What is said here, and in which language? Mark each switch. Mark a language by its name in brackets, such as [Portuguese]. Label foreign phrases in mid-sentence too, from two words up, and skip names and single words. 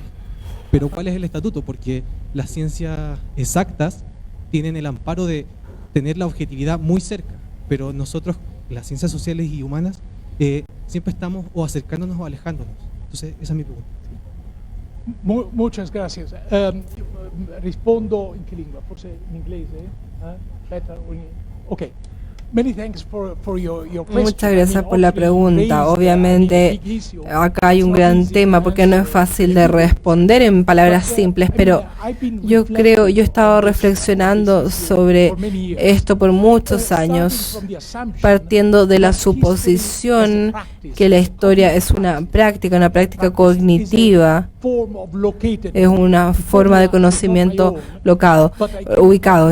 [Spanish] Pero ¿cuál es el estatuto? Porque las ciencias exactas tienen el amparo de tener la objetividad muy cerca, pero nosotros, las ciencias sociales y humanas, siempre estamos o acercándonos o alejándonos. Entonces, esa es mi pregunta. Muchas gracias. [Italian] Rispondo in che lingua? Forse in inglese? [English] Better or in... Okay. Many thanks for your question. [Spanish] Muchas gracias por la pregunta. Obviamente acá hay un gran tema porque no es fácil de responder en palabras simples, pero yo he estado reflexionando sobre esto por muchos años, partiendo de la suposición que la historia es una práctica cognitiva, es una forma de conocimiento ubicado.